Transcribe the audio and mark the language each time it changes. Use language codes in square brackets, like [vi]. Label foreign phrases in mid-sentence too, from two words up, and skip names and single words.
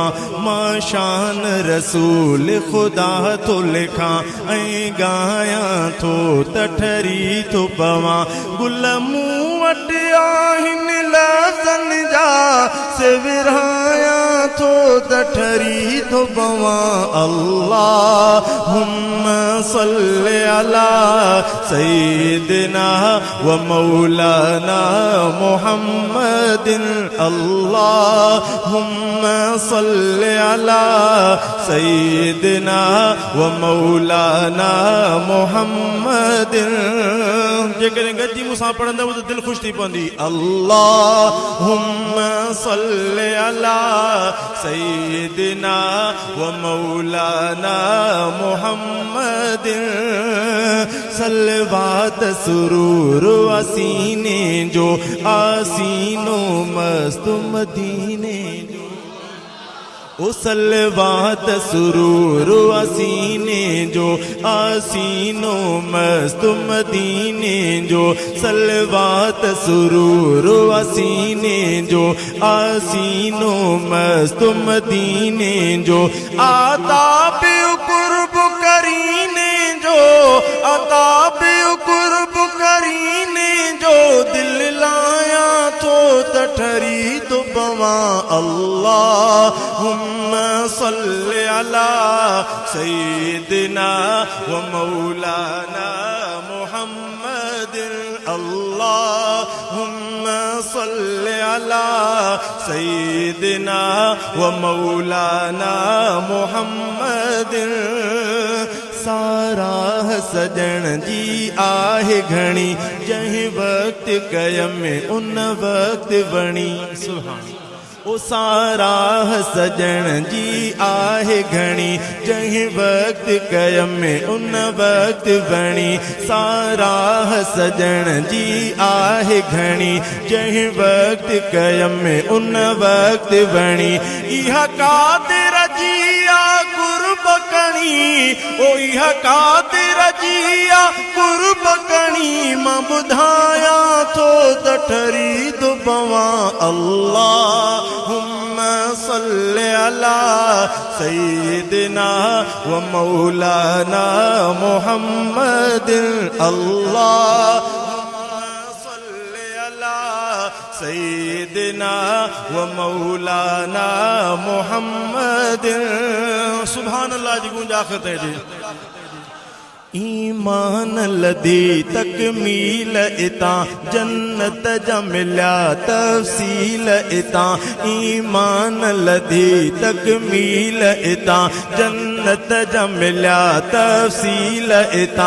[sd] मां शान रसूल खुदा तो लिखा, ऐं गाया थो त ठरी थो पवां। गुल मूं वटि आहिनि लफ़्ज़नि जा, से विरहाया थो त ठरी थो पवां। [ar] اللهم صل على سيدنا ومولانا محمد. اللهم صل على سيدنا ومولانا محمد. [sd] जेकॾहिं गॾिजी मूंसां पढ़ंदव त दिलि ख़ुशि थी पवंदी। [ar] اللهم صل على سيدنا ومولانا محمد. [sd] सलवात सुरूर असीने जो, आसीनो मस्त मदीने जो। ओ सलवात सुरूर असीने जो, आसीनो मस्त मदीने जो। सलवात सुरूर असीने जो, आसीनो मस्त मदीने जो। आदाब कुर्ब करीने जो, आदाब कुर्ब करीने जो। दिल लाया थो त ठरी थो पवां। [ar] اللهم صل على سيدنا ومولانا محمد. اللهم صل على سيدنا ومولانا محمد. [sd] साराह सजण जी आहे घणी, जंहिं वक्त कयम उन वक्त बणी। सुभान। ओ साराह सजण जी आहे घणी, जंहिं वक्त कयम उन वक्त बणी। साराह सजण जी आहे घणी, जंहिं वक्त कयम उन वक्त बणी। इहा कादिर जी आ कुर्ब कणी, ओ इहा कादिर जी आ कुर्ब कणी। मां ॿुधाया थो त ठरी थो पवां। [ar] اللهم صل على سيدنا ومولانا محمد. اللهم صل على سيدنا ومولانا محمد. سبحان الله [sd] जी गूंज आखिर ते जी। ईमान लधी तकमील इतां, जन्नत जा मिल्या तफ़सील इतां। ईमान लधी तकमील इतां, जन्नत जा मिल्या तफ़सील इतां।